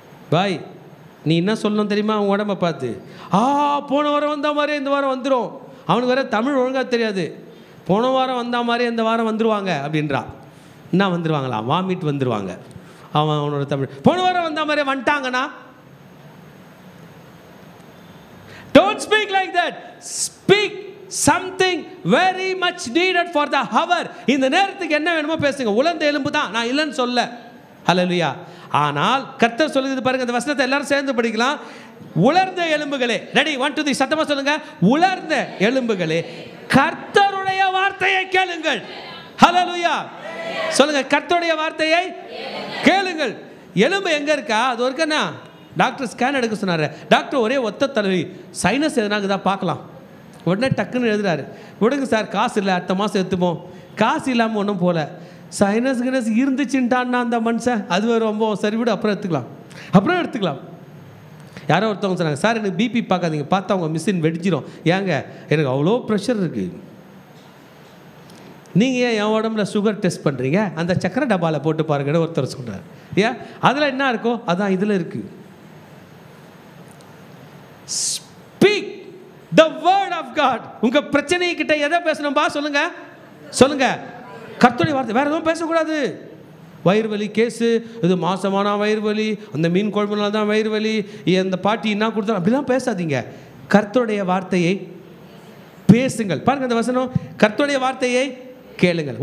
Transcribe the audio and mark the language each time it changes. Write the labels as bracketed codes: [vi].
[ta] பாய், நீ என்ன சொல்லணும் தெரியுமா? அவன் உடம்பை பார்த்து, போன வாரம் வந்த மாதிரி இந்த வாரம் வந்துடும். அவனுக்கு வேற தமிழ் ஒழுங்காக தெரியாது. போன வாரம் வந்த மாதிரி இந்த வாரம் வந்துடுவாங்க அப்படின்றான். என்ன வந்துடுவாங்களா? வாமிட் வந்துடுவாங்க. அவனோட தமிழ் போன வாரம் வந்த மாதிரி வந்துட்டாங்கன்னா, [en] don't speak like that. Speak something very much needed for the hour. [ta] இந்த நேரத்துக்கு என்ன வேணுமோ பேசுங்க. உலர்ந்த எலும்பு தான், நான் இல்லைன்னு சொல்ல. ஹல்லேலூயா. ஆனால் கர்த்தர் சொல்லுது பாருங்க, இந்த வசனத்தை எல்லாரும் சேர்ந்து படிக்கலாம். உலர்ந்த எலும்புகளே, ரெடி 1 2 3 சத்தமா சொல்லுங்க. உலர்ந்த எலும்புகளே, கர்த்தருடைய வார்த்தையை கேளுங்கள். ஹல்லேலூயா. சொல்லுங்க, கர்த்தருடைய வார்த்தையை கேளுங்கள். எலும்பு எங்க இருக்கா? அது இருக்கா? டாக்டர் ஸ்கேன் எடுக்க சொன்னார். டாக்டர் ஒரே ஒத்த தலைவி, சைனஸ் எதனாக்குதா பார்க்கலாம். உடனே டக்குன்னு எழுதுறாரு, விடுங்க சார், காசு இல்லை, அடுத்த மாதம் எடுத்துப்போம். காசு இல்லாமல் ஒன்றும் போகல. சைனஸ் கினஸ் இருந்துச்சுட்டான்னா அந்த மனுஷன், அது ரொம்ப சரி விடு, அப்புறம் எடுத்துக்கலாம். யாரோ ஒருத்தவங்க சொன்னாங்க, சார் எனக்கு பிபி பார்க்காதீங்க, பார்த்தா அவங்க மிஷின் வெடிச்சிடும். ஏங்க, எனக்கு அவ்வளோ ப்ரெஷர் இருக்குது. நீங்கள் ஏன் என் உடம்புல சுகர் டெஸ்ட் பண்ணுறீங்க? அந்த சக்கரை டப்பாவில் போட்டு பாருங்கன்னு ஒருத்தர் சொல்கிறார். ஏன்? அதில் என்ன இருக்கோ அதான் இதில் இருக்குது. [en] Speak the word of God. [ta] உங்க பிரச்சனை கிட்ட எதை பேசணும்பா? சொல்லுங்க. கர்த்தருடைய வார்த்தை, வேற எதுவும் பேசக்கூடாது. வயிறு வலி கேஸு, இது மாசமான வயிறு வலி, அந்த மீன் குழம்புனால தான் வயிறு வலி, அந்த பாட்டி என்ன கொடுத்தா, அப்படிலாம் பேசாதீங்க. கர்த்தருடைய வார்த்தையை பேசுங்கள். பாருங்க அந்த வசனம், கர்த்தருடைய வார்த்தையை கேளுங்கள்.